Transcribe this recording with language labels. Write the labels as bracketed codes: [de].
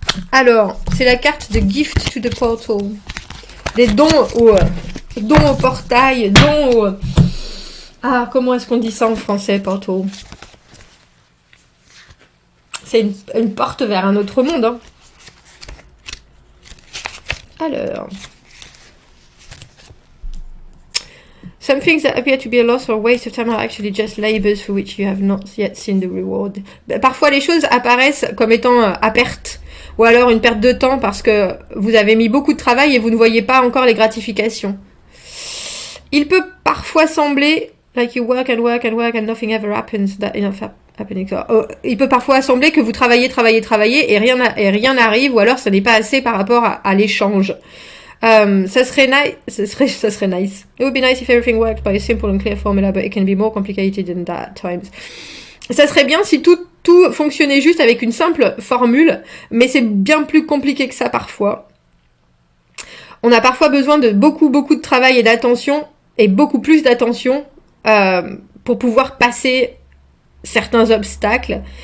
[fr] Alors, c'est la carte de Gift to the Portal. Des dons au portail, dons au... Ah, comment est-ce qu'on dit ça en français, portal? C'est une porte vers un autre monde, hein. Alors, [en] some things that appear to be a loss or a waste of time are actually just labors for which you have not yet seen the reward. [fr] Parfois, les choses apparaissent comme étant à perte, ou alors une perte de temps parce que vous avez mis beaucoup de travail et vous ne voyez pas encore les gratifications. Il peut parfois sembler [en] like you work and work and work and nothing ever happens. That enough happening. [fr] Il peut parfois sembler que vous travaillez et rien n'arrive, ou alors ça n'est pas assez par rapport à l'échange. Ça serait nice. [en] It would be nice if everything worked by a simple and clear formula, but it can be more complicated than that at times. [fr] Ça serait bien si tout fonctionnait juste avec une simple formule, mais c'est bien plus compliqué que ça parfois. On a parfois besoin de beaucoup de travail et d'attention, et beaucoup plus d'attention pour pouvoir passer certains obstacles.